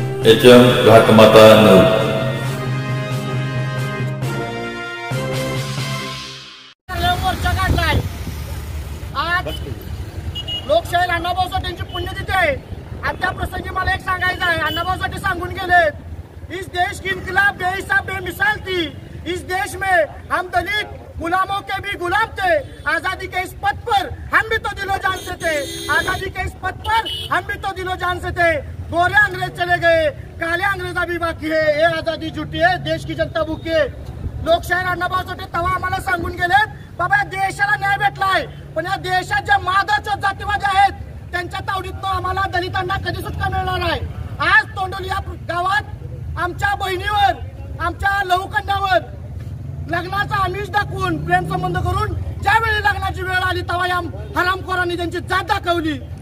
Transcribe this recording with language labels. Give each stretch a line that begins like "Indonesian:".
Marathi: HM घाटमाता news. मोर्चा काढलाय आज लोकशाही अण्णाभाऊ साठेंची पुण्यतिथी आहे। आणि त्या प्रसंगी मला एक सांगायचं आहे, अण्णाभाऊ साठे सांगून गेले,
Hindi: इस देश की इनकलाब बेहिसाब बेमिसाल थी, इस देश में हम दलित गुलामों के भी गुलाम थे, आजादी के इस पथ पर हम भी तो दिलो जान से थे, आजादी के इस पथ पर हम भी तो दिलो जान से थे। गोरे अंग्रेज चले गए, काले अंग्रेज अभी बाकी है, ये आजादी झूठी है, देश की जनता भूखी है।
Marathi: लोकशाहीर अण्णाभाऊ साठे तेव्हा आम्हाला सांगून गेले, बाबा या देशाला न्याय भेटलाय, पण या देशात ज्या मादरचोद जातीवादी आहेत त्यांच्या तावडीतनं आम्हाला दलितांना कधी सुटका मिळणार आहे। आज तोंडोली या गावात आमच्या बहिणीवर, आमच्या लहुकन्यावर लग्नाचा आमिष दाखवून प्रेम संबंध करून ज्यावेळी लग्नाची वेळ आली तेव्हा या हरामखोरांनी त्यांची जात दाखवली।